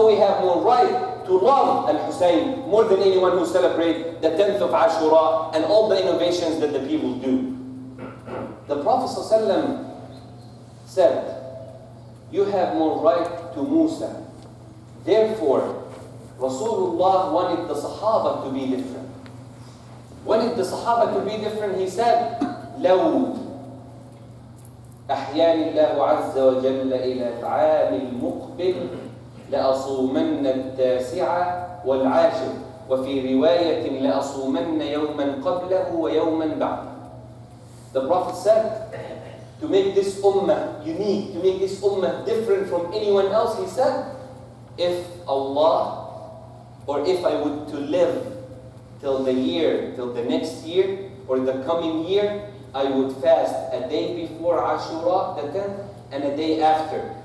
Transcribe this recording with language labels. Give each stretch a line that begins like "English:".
English: So we have more right to love Al-Husayn more than anyone who celebrates the 10th of Ashura and all the innovations that the people do. The Prophet ﷺ said, you have more right to Musa. Therefore, Rasulullah wanted the Sahaba to be different. Wanted the Sahaba to be different, he said,
Arabic: لو أحياني الله عز وجل إلى العام المقبل لأصومن التاسعة والعاشر وفي رواية لأصومن يوما قبله ويوما بعده.
English: The Prophet said, to make this ummah unique, to make this ummah different from anyone else, he said, if Allah, or if I would to live till the next year, or the coming year, I would fast a day before Ashura, the 10th, and a day after.